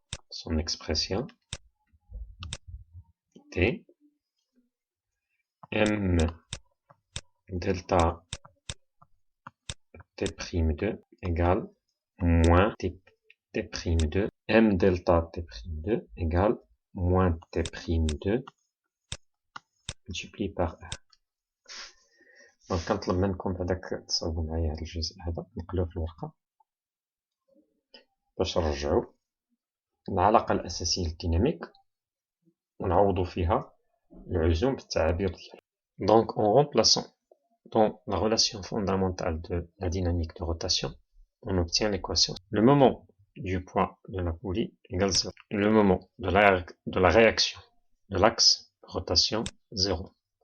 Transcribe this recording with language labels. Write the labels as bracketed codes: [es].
[fr] Son expression T M delta T prime 2 égale moins T prime 2. M delta T prime 2 égale moins T prime 2 multiplié par R. [ar] Donc, كنطلب منكم هذاك تصاوبوا معايا هذا الجزء هذا نقلوه في الورقة باش نرجعو العلاقة الأساسية للديناميك ونعوضو فيها العزوم بالتعابير ديالها. [fr] Donc, en remplaçant dans la relation fondamentale de la dynamique de rotation, on obtient l'équation. Le moment du poids de la poulie égale 0. Le moment de la réaction de l'axe de rotation 0.